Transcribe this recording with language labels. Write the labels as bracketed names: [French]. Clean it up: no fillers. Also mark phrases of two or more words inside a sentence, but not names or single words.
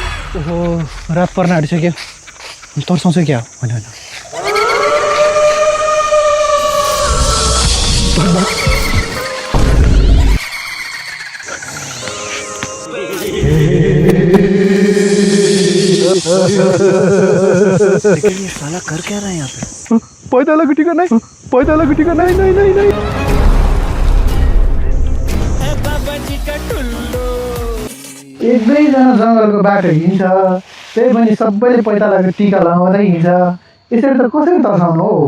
[Nepali] ओहो रात पर्न आँटिसक्यो तर्साउँछ क्या होइन होइन [Hindi] ये साला कर क्या रहा है यहाँ पे? [Nepali] पैताला गुटीको नै पैताला गुटीको नै नै नै नै एक दुईजना जङ्गलको बाटो हिँड्छ त्यही पनि सबैले पैतालाको टिका लगाउँदै हिँड्छ यसरी त कसरी तर्साउनु हो